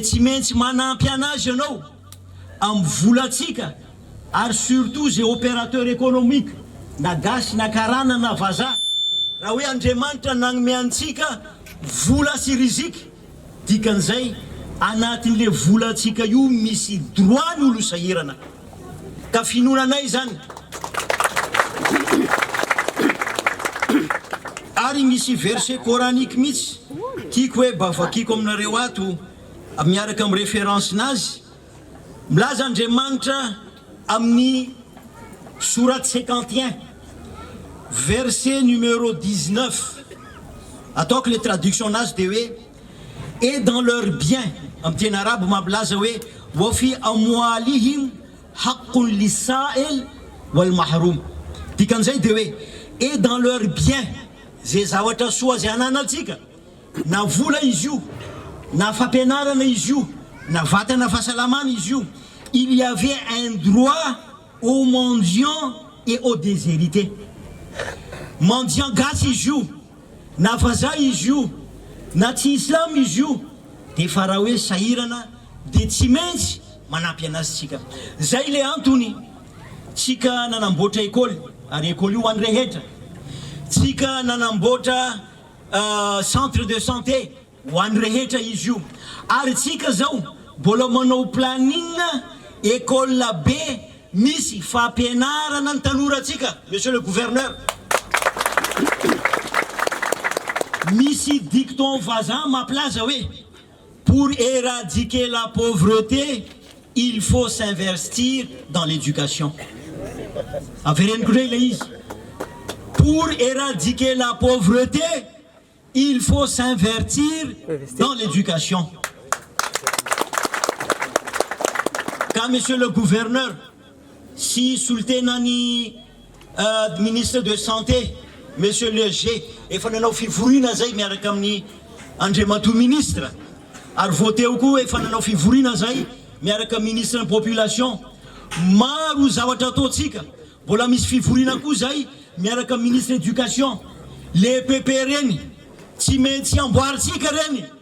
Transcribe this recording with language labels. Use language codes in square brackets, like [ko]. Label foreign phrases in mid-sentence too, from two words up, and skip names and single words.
[mg] tsy maintsy manampy anazy ianao amin'ny volatsika ary surtout zay [fr] opérateur économique [mg] na gasy na karana na vazaha raha hoe Andriamanitra nagnome antsika vola sy rizika dikan'izay anatin'le volatsika io misy droit ny olo sahirana ka finonanay zany ary misy [fr] verset coranique [mg] mihitsy tiako hoe bavakiko aminareo ato miaraka amin'ny référence nazy milaza Andriamanitra amin'ny [fr] sourate 51 verset numéro 19 [mg] ataoko [fr] le traduction [mg] nazy dia hoe [fr] et dans leur bien [mg] amin'ny teny arabe mampilaza hoe [ar] وفي أموالهم حق للسائل والمحروم [mg] dikan'izay dia hoe [fr] et dans leur bien [mg] zay zavatra soa zay ananatsika na vola izy io na fampianarana izy io na vatana fahasalamana izy io [fr] il y avait un droit aux mendiants et aux déshérités [mg] mendiant gasy izy io na vazaha izy io na tsy islam izy io dia fa raha hoe sahirana dia tsy maintsy manampy anazy tsika zay le antony tsika nanamboatra école ary école io hoan'ny rehetra tsika nanamboatra [fr] centre de santé [mg] hoan'ny rehetra izy io ary tsika zao mbola manao planning école be misy fampianarana ny tanoratsika [fr] monsieur le gouverneur [mg] misy dicton vazaha mampilaza hoe [fr] pour éradiquer la pauvreté il faut s'investir dans l'éducation [mg] avereniko ndray le izy [fr] pour éradiquer la pauvreté il faut s'investir dans l'éducation car monsieur le gouverneur [mg] si sultenani [fr] ministre de santé monsieur le G [mg] efa nanao fivoriana zay miaraka amin'ny Andriamato ministre ary voateo koa efa nanao fivoriana zay miaraka ministre ny population maro zavatra ataotsika mbola misy fivoriana koa zay miaraka [fr] ministre éducation [mg] le PP reny tsy maintsy amboaritsika reny